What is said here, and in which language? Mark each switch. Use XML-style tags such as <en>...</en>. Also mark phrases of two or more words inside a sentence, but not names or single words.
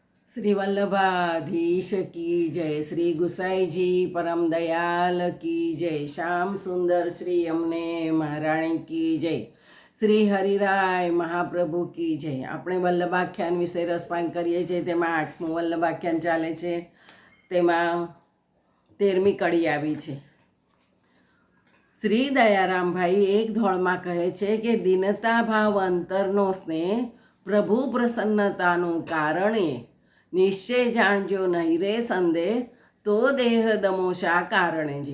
<hi>श्री वल्लभाधीश की जय। श्री गुसाई जी परम दयाल की जय। श्याम सुंदर श्री यमुने महाराणी की जय। श्री हरिराय महाप्रभु की जय।</hi> <gu>આપણે વલ્લભાખ્યાન વિશે રસપાન કરીએ છીએ, તેમાં 8મું વલ્લભાખ્યાન ચાલે છે, તેમાં 13મી કડી આવી છે। શ્રી દયારામભાઈ એક ધોળમાં કહે છે કે દીનતા ભાવ અંતરનો સ્નેહ પ્રભુ પ્રસન્નતાનું કારણે નિશ્ચય જાણજો નહીં રે સંદેહ તો દેહ દમોશા કારણે જી।</gu>